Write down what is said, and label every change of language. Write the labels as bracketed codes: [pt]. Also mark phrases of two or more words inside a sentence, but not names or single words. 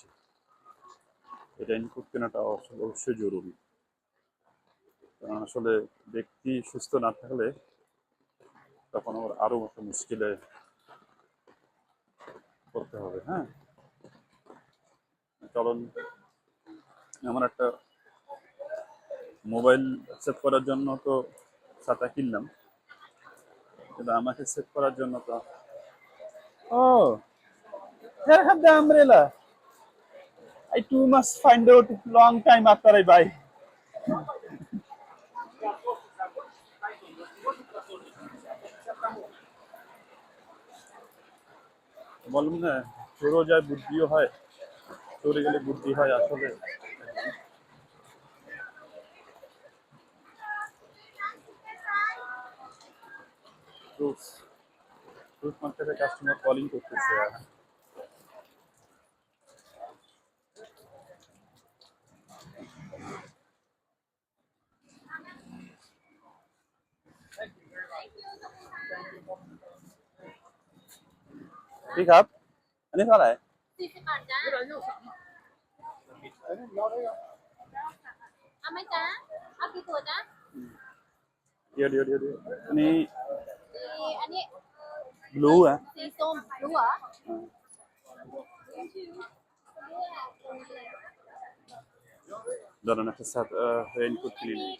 [bn] এই রেইনকোট কেনাটা অবশ্যই জরুরি, কারণ আসলে ব্যক্তি সুস্থ না থাকলে তখন আমার আরো একটা মুশকিলে করতে হবে। হ্যাঁ, চলুন। আমার একটা [en] mobile save [bn] করার জন্য তো ছাতা কিনলাম, কিন্তু আমাকে সেভ করার জন্য তো ও [en] here have the umbrella. I too must find out long time after I buy. [bn] বলুন না, চোরও যায় বুদ্ধিও হয়, চলে গেলে বুদ্ধি হয় আসলে। [en] fruits fruit market customer calling [bn] করতেছে। [th] พี่ครับอันนี้เท่าไหร่ 40 บาทจ้าเอาไหมจ้าเอากี่ตัวจ้า เดี๋ยวอันนี้ อันนี้ บลูอ่ะ สีส้มรู้เหรอ [bn] দাঁড়ান একটা রেইনকোট কিনে নিই।